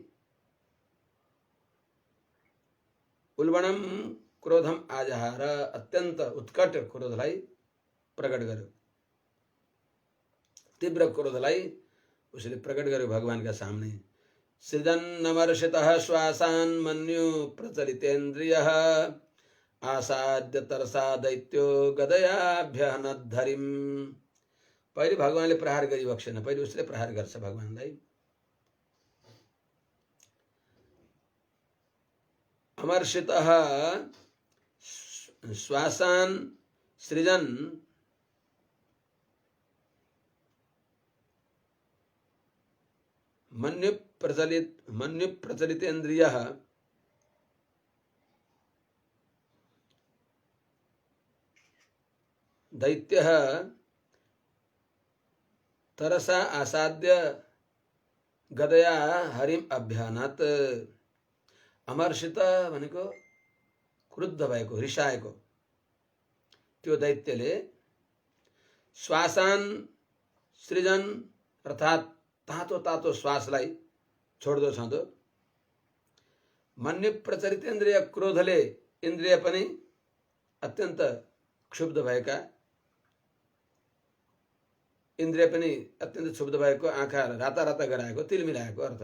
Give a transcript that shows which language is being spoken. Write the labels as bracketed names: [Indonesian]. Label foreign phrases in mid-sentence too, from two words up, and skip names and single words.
[Sanskrit] उल्बणम क्रोधम आजहार [Nepali] अत्यन्त उत्कट क्रोधलाई प्रकट गर्यो, तीव्र क्रोधलाई उसले प्रकट गर्यो भगवानका सामने। [Sanskrit] सृजन्नमर्षितः श्वासान् मन्यु प्रचलितेन्द्रियः आसाद्य तरसा दैत्यो गदयाभ्यहनद्धरिम। [Nepali] पहिले भगवानले प्रहार गरिबक्सेन, पहिले उसले प्रहार गर्छ भगवानलाई। [Sanskrit] अमर्षितः श्वासान् सृजन् मन्यु प्रचलितेन्द्रियः दैत्यः तरसा आसाद्य गदया हरिम अभ्यानत। [Nepali] अमर्षित भनेको क्रुद्ध भएको, रिसाएको त्यो दैत्यले [Sanskrit] श्वासान सृजन [Nepali] अर्थात् तातो तातो श्वासलाई छोड्दो छँदो, [Sanskrit] मन्यु प्रचलित इन्द्रिय [Nepali] क्रोधले इन्द्रिय पनि अत्यन्त क्षुब्ध भएका, इन्द्रिय पनि अत्यन्त क्षुब्ध भएको, आँखा राता राता गराएको, तिल मिलाएको अर्थ।